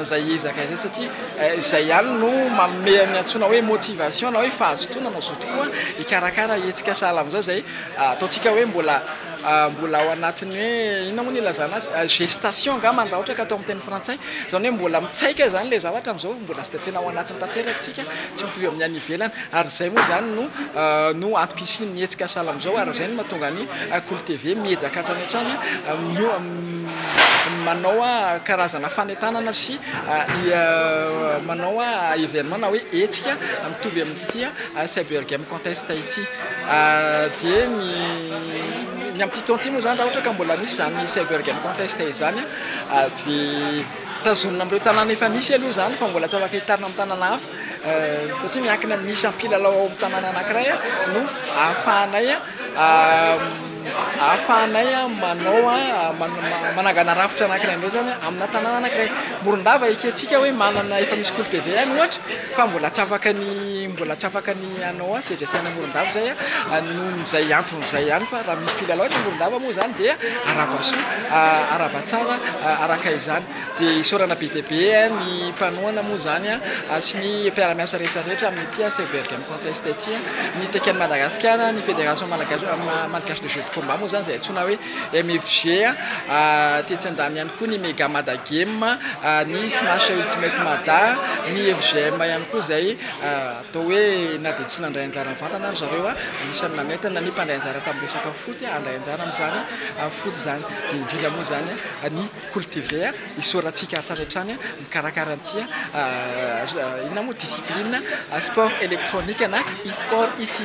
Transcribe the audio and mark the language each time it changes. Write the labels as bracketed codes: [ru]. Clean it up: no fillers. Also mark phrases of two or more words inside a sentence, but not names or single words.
[mg] an'izay ezaka izay satria izay ihany no mamerina antsona hoe motivation na hoe fahazotoana na zo tokoa ikarakara hetsika sahala amin'izao zay ataontsika hoe mbola ao anatiny hoe inona moa ny ilazana azy gestation angamba raha ohatra ka atao amin'ny teny frantsay zany hoe mbola mitsaika zany le zavatra amin'izao mbola sy tena ao anatin'ny tanterakatsika tsy mitovy amin'ny any ivelany ary zay moa zany no antom-pisiny ny hetsika sahala amin'izao ary zay no mahatonga ny Kolo TV miezaka hatrany hatrany manao karazana fanetanana sy manao événement na hoe hetsika mitovy amin'ity [en] cyber game contest [mg] ity dia ny am'ty taonty moa zany raha ohatra ka mbola misy zany [en] cyber game contest [mg] izany dia tazonina amin'ireo tanàna efa nisy aloha zany fa mbola tsy afaka hitarina amin'ny tanàna hafa satria miankina misy ampilalao ao amin'ny tanàna anankiray no ahafahanay manangana rafitra anankiray indreo zany amina tanàna anankiray. Morondava eketsika hoe manana efa misy Kolo TV ihany ohatra fa mbola tsy afaka ny anao CGC na Morondava zay nohon'izay anton'izay ihany fa raha misy mpilalao ohatra Morondava moa zany dia arabatsara araka izany dia isorana be dia be ny mpanoana moa zany sy ny mpiara-miasa rehetrarehetra amin'ity [en] cyber game contest [mg] ity ny tekan'i Madagasikara ny fédération malagasy de jeu de combat moa zany zay antsona hoe MFG tetsy andany ihany koa ny Mega Mada Game ny Smash Ultimate Mada ny FGM ihany koa zay atao hoe na dia tsy nandray anjara mivantana ary zareo anisany nanentana ny mpandray anjara tamin'ny resaka foot andray anjara amin'izany foot zany dia indrindra moa zany ny Kolo TV isorantsika hatrarehatrany mikarakara an'ity inona moa [fr] discipline sport électronique [mg] na e-sport ity.